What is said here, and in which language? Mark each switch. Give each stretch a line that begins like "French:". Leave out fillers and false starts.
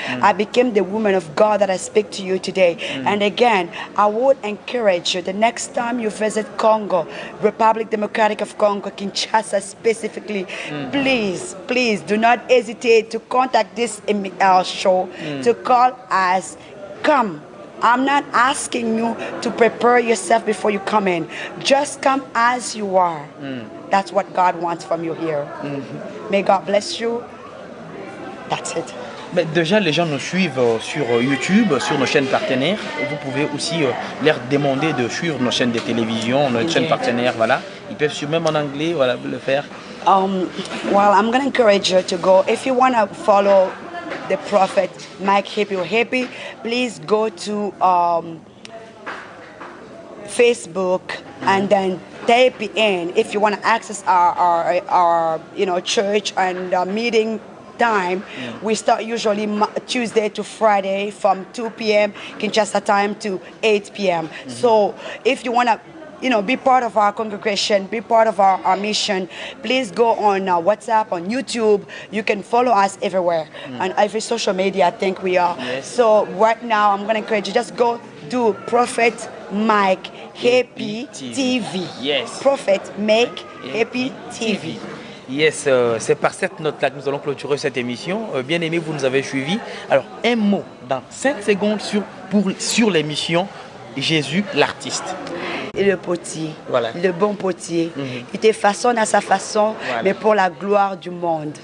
English: I became the woman of God that I speak to you today. And again, I would encourage you, the next time you visit Congo, Republic Democratic of Congo, Kinshasa specifically, please do not hesitate to contact this show, to call us. Come. I'm not asking you to prepare yourself before you come in. Just come as you are. That's what God wants from you here. May God bless you. That's it.
French: Mais déjà, les gens nous suivent sur YouTube, sur nos chaînes partenaires. Vous pouvez aussi leur demander de suivre nos chaînes de télévision, nos chaînes partenaires. Voilà. Ils peuvent suivre même en anglais, voilà, le faire.
English: Well, I'm going to encourage you to go. If you want to follow the Prophet Mike Happy, please go to Facebook and then type in. If you want to access our church and meeting time, we start usually Tuesday to Friday from 2 p.m. Kinshasa time to 8 p.m. So if you want to be part of our congregation, be part of our mission, please go on WhatsApp, on YouTube. You can follow us everywhere. On every social media, I think we are. Yes. So right now, I'm going to encourage you, just go do Prophet Mike Happy TV. Yes. Prophet Mike Happy TV.
French: Yes, c'est par cette note-là que nous allons clôturer cette émission. Bien aimé, vous nous avez suivis. Alors, un mot dans 5 secondes sur l'émission Jésus l'artiste. Et le potier, voilà. Le bon potier. Il te façonne à sa façon, mais pour la gloire du monde.